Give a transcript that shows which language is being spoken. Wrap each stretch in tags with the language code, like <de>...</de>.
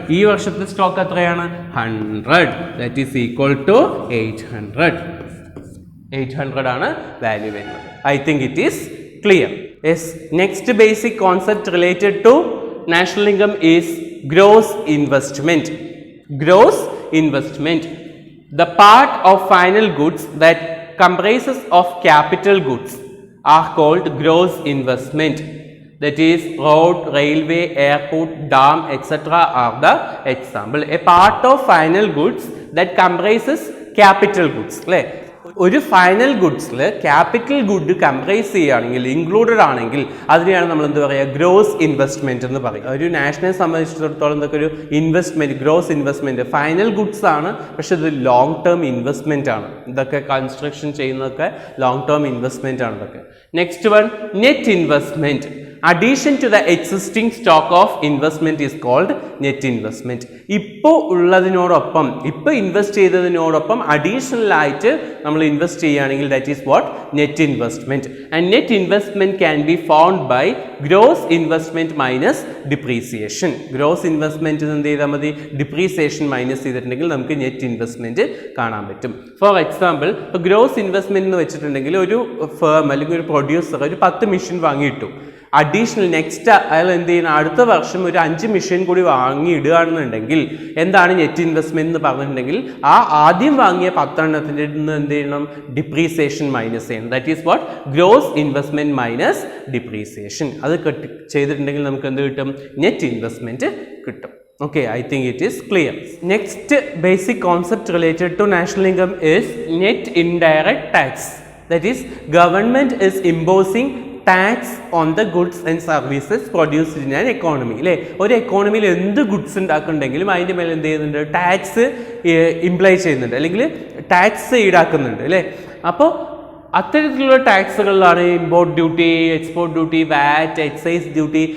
<ml>ഈ വർഷത്തെ സ്റ്റോക്ക് എത്രയാണ്? 100.</ml> <en>That is equal to 800.</en> <ml>800 ആണ് വാല്യൂ വരുന്നത്.</ml> <en>I think it is clear. Yes, next basic concept related to national income is gross investment. Gross investment, the part of final goods that comprises of capital goods are called gross investment. That is, road, railway, airport, dam, etc. are the example. A part of final goods that comprises capital goods.</en> <ml>ഒരു final ഗുഡ്സിൽ capital good comprise ചെയ്യുകയാണെങ്കിൽ, included ആണെങ്കിൽ അതിനെയാണ് നമ്മൾ എന്ത് പറയുക? Gross investment എന്ന് പറയും. ഒരു നാഷണലെ സംബന്ധിച്ചിടത്തോളം ഇതൊക്കെ ഒരു investment, gross investment final goods ആണ്, പക്ഷെ ഇത് ലോങ് ടേം ഇൻവെസ്റ്റ്മെന്റ് ആണ്. ഇതൊക്കെ കൺസ്ട്രക്ഷൻ ചെയ്യുന്നതൊക്കെ ലോങ് ടേം ഇൻവെസ്റ്റ്മെന്റ് ആണ് ഇതൊക്കെ.</ml> <en>Next one, net investment. Addition to the existing stock of investment is called net investment.</en> <ml>ഇപ്പോൾ ഉള്ളതിനോടൊപ്പം, ഇപ്പോൾ ഇൻവെസ്റ്റ് ചെയ്തതിനോടൊപ്പം അഡീഷണൽ ആയിട്ട് നമ്മൾ ഇൻവെസ്റ്റ് ചെയ്യുകയാണെങ്കിൽ</ml> <en>That is what?</en> <ml>Net investment.</ml> <en>And net investment can be found by gross investment minus depreciation.</en> <ml>Gross investment എന്ത് ചെയ്താൽ മതി? Depreciation minus ചെയ്തിട്ടുണ്ടെങ്കിൽ നമുക്ക് നെറ്റ് ഇൻവെസ്റ്റ്മെന്റ് കാണാൻ പറ്റും. ഫോർ എക്സാമ്പിൾ, ഇപ്പോൾ ഗ്രോസ് ഇൻവെസ്റ്റ്മെന്റ് എന്ന് വെച്ചിട്ടുണ്ടെങ്കിൽ ഒരു ഫേം അല്ലെങ്കിൽ ഒരു പ്രൊഡ്യൂസർ ഒരു 10 മെഷീൻ വാങ്ങിയിട്ടു. അഡീഷണൽ നെക്സ്റ്റ് അയാൾ എന്ത് ചെയ്യുന്ന അടുത്ത വർഷം ഒരു 5 മെഷീൻ കൂടി വാങ്ങി ഇടുകയാണെന്നുണ്ടെങ്കിൽ എന്താണ് നെറ്റ് ഇൻവെസ്റ്റ്മെന്റ് എന്ന് പറഞ്ഞിട്ടുണ്ടെങ്കിൽ ആ ആദ്യം വാങ്ങിയ 10 എണ്ണത്തിൻ്റെ എന്ത് ചെയ്യണം? ഡിപ്രീസിയേഷൻ മൈനസ് ചെയ്യണം. That is what? Gross investment minus depreciation. അത് ചെയ്തിട്ടുണ്ടെങ്കിൽ നമുക്ക് എന്ത് കിട്ടും? നെറ്റ് ഇൻവെസ്റ്റ്മെന്റ് കിട്ടും.</ml> <en>Okay, I think it is clear. Next basic concept related to national income is net indirect tax. That is, government is imposing tax on the goods and services produced in an economy.</en> <ml>അല്ലേ, ഒരു എക്കോണമിയിൽ എന്ത് goods ഉണ്ടാക്കുന്നുണ്ടെങ്കിലും അതിൻ്റെ മേലെ എന്ത് ചെയ്യുന്നുണ്ട്? Tax imply ചെയ്യുന്നുണ്ട്, അല്ലെങ്കിൽ tax ഈടാക്കുന്നുണ്ട്. അല്ലേ, അപ്പോൾ അത്തരത്തിലുള്ള ടാക്സുകളിലാണ് ഇമ്പോർട്ട് ഡ്യൂട്ടി, എക്സ്പോർട്ട് ഡ്യൂട്ടി, വാറ്റ്, എക്സൈസ് ഡ്യൂട്ടി.</ml>